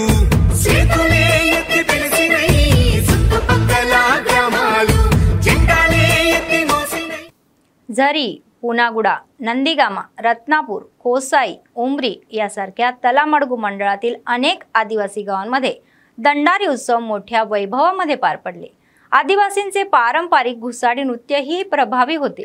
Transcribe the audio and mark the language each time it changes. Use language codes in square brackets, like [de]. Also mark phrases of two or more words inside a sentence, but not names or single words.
[te] చేతులే ఎత్తి పిలిచినై, చుట్టుపక్కల గ్రామాలు జెండాలే ఎత్తి మోసినై। [mr] झरी, पुनागुडा, नंदीगामा, रत्नापूर, कोसाई, उमरी यासारख्या तलामडगू मंडळातील अनेक आदिवासी गावांमध्ये दंडारी उत्सव मोठ्या वैभवामध्ये पार पडले। आदिवासींचे पारंपरिक घुसाडी नृत्य ही प्रभावी होते।